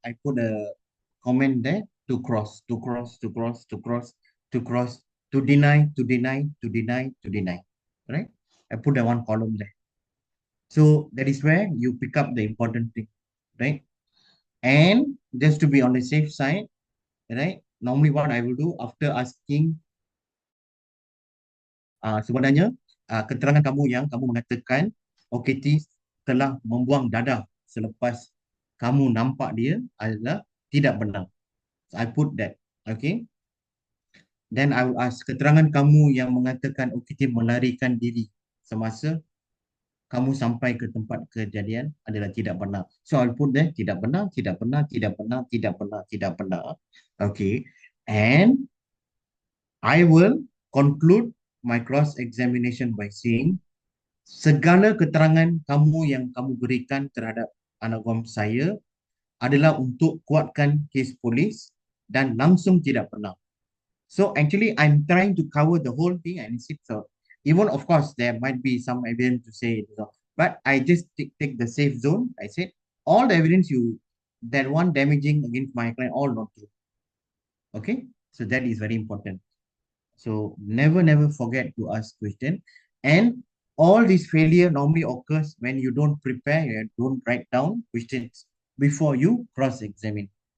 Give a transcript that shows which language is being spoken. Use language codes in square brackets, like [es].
[en] I put a comment there to cross, to cross, to cross, to cross, to cross, to deny, to deny, to deny, to deny, right? I put a one column there. So that is where you pick up the important thing, right? And just to be on the safe side, right? Normally what I will do after asking, [ms] sebenarnya keterangan kamu yang kamu mengatakan OKT telah membuang dadah selepas kamu nampak dia adalah tidak benar. [en] So I put that, okay? Then I will ask, [ms] keterangan kamu yang mengatakan OKT melarikan diri semasa kamu sampai ke tempat kejadian adalah tidak benar. [en] So I'll put there, [ms] tidak benar, tidak benar, tidak benar, tidak benar, tidak benar. [en] Okay. And I will conclude my cross-examination by saying, [ms] segala keterangan kamu yang kamu berikan terhadap anak guam saya adalah untuk kuatkan kes polis dan langsung tidak benar. [en] So actually, I'm trying to cover the whole thing, and so even of course there might be some evidence to say, but I just take the safe zone. I said all the evidence you that one damaging against my client all not true. Okay, so that is very important. So never forget to ask question, and all this failure normally occurs when you don't prepare, you don't write down questions before you cross-examine.